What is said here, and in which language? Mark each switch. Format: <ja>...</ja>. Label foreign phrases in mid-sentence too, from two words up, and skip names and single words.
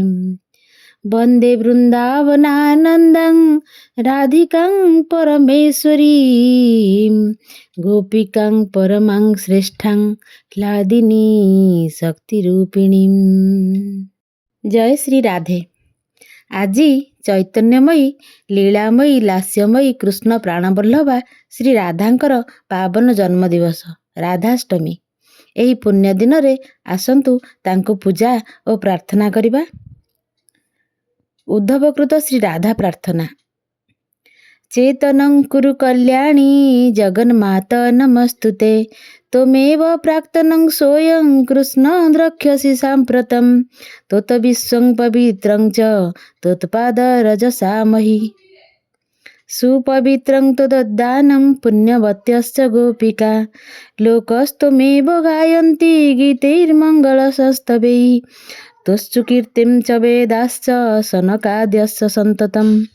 <sa>वन्दे वृन्दावनानन्दं राधिकां परमेश्वरी गोपिकां परमां श्रेष्ठां क्लादिनी शक्तिरूपिणीं। जय श्री राधे।</sa> <or>ଆଜି ଚୈତନ୍ୟମୟୀ ଲୀଳାମୟୀ ଲାସ୍ୟମୟୀ କୃଷ୍ଣ ପ୍ରାଣବଲ୍ଲଭା ଶ୍ରୀ ରାଧାଙ୍କର ପାବନ ଜନ୍ମଦିବସ ରାଧାଷ୍ଟମୀ। ଏହି ପୁଣ୍ୟ ଦିନ ରେ ଆସନ୍ତୁ ତାଙ୍କୁ ପୂଜା ଓ ପ୍ରାର୍ଥନା କରିବା।</or> <sa>उद्धवकृत श्री राधा प्रार्थना। चेतनं कुरु कल्याणी जगन्माता नमस्तुते त्वमेव प्राक्तनं सोऽयं कृष्ण द्रक्ष्यसि साम्प्रतं त्वत् विश्वं पवित्रं च त्वत्पादरजसा मही सुपवित्रं त्वदद्दानं पुण्यवत्यश्च गोपिका लोकस्त्वमेव गायन्ति गीतैर्मङ्गलसंस्तवैः त्वच्च कीर्तिं च वेदाश्च सनकाद्यश्च सन्ततम्</sa>